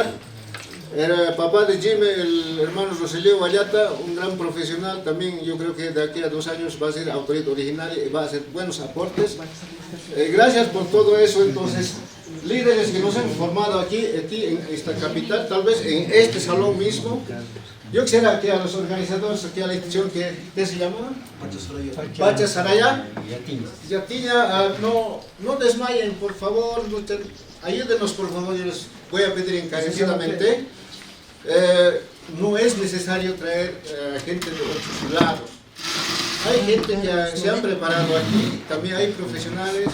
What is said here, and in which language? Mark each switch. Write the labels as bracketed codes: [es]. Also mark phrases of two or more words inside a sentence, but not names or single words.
[es] Era papá de Jimmy, el hermano Roselio Vallata, un gran profesional, también yo creo que de aquí a 2 años va a ser autoridad originaria y va a hacer buenos aportes. Gracias por todo eso. Entonces, líderes que nos han formado aquí en esta capital, tal vez en este salón mismo. Yo quisiera que a los organizadores, aquí a la institución, ¿qué se llama? Pacha Saraya. Yatiña, no desmayen, por favor, ayúdenos, por favor, yo les voy a pedir encarecidamente. No es necesario traer gente de otros lados. Hay gente que se han preparado aquí, también hay profesionales.